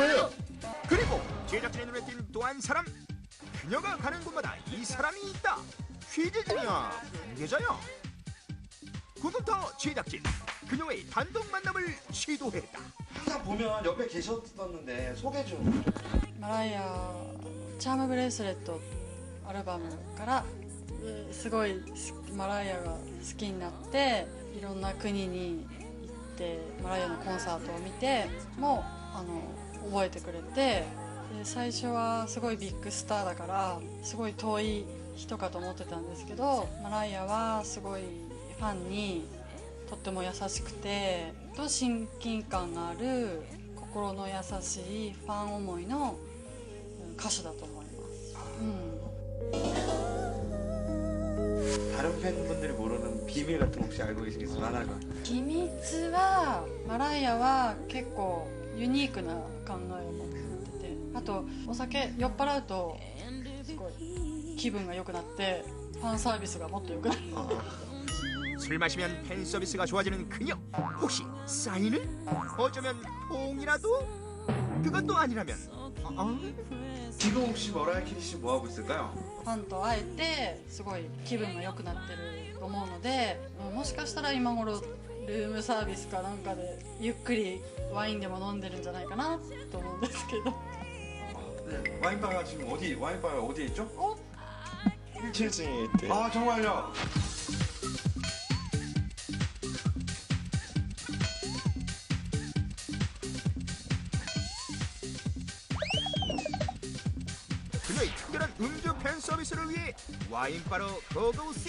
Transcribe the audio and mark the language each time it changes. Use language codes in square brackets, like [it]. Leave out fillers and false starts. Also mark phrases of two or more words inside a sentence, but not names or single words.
[ko] 그리고 제작진의 눈에 띈 또 한 사람. 그녀가 가는 곳마다 사람이 있다. 취재진이야, 관계자야. 구부터 제작진, 그녀의 단독 만남을 시도했다. 항상 보면 옆에 계셨었는데 소개 좀. [ja] マライアチャームブレスレットアルバムからすごいマライアが好きになっていろんな国に行ってマライアのコンサートを見ても覚えてくれてで最初はすごいビッグスターだからすごい遠い人かと思ってたんですけどマライアはすごいファンにとっても優しくてと親近感がある心の優しいファン思いの歌手だと思います。 [ko] 다른 팬분들이 모르는 비밀 같은 거 혹시 알고 계시겠어요? 하나가. [ja] 秘密はマライアは結構ユニークな考えを持っててあとお酒酔っ払うとすごい気分が良くなってファンサービスがもっと良くなる [ko] 술 마시면 팬 서비스가 좋아지는 그녀. 혹시 사인을? 어쩌면 홍이라도? 그것도 아니라면 지금 혹시 머라이어 캐리 씨 뭐 하고 있을까요? [ja] ファンと会えてすごい気分が良くなってると思うのでもしかしたら今頃ルームサービスかなんかでゆっくりワインでも飲んでるんじゃないかなと思うんですけど [ko] 네. 와인바가 지금 와인바가 어디에 있죠? 1층에 있대. 아 정말요? 그녀의 특별한 음주 팬 서비스를 위해 와인바로 고고씨.